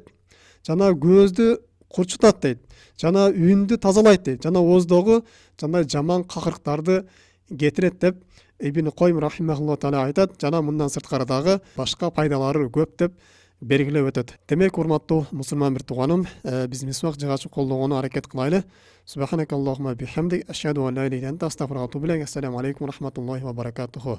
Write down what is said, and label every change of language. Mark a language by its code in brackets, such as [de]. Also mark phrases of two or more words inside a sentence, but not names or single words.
[ky] Жана көздү курчутат дейт. Жана үндү тазалайт дейт. Жана ооздогу жандай жаман какырыктарды кетирет деп Ибн Койм [ar] رحمه الله تعالى [ky] айтат. Жана мындан сырткары дагы башка пайдалары көп деп белгилеп өтөт. Демек урматтуу мусулман бир тууганым, биз мисвак жыгачын колдогону аракет кылайлы. [ar] سبحانك اللهم وبحمدك، أشهد أن لا إله إلا أنت، أستغفرك وأتوب إليك. السلام عليكم ورحمة الله وبركاته.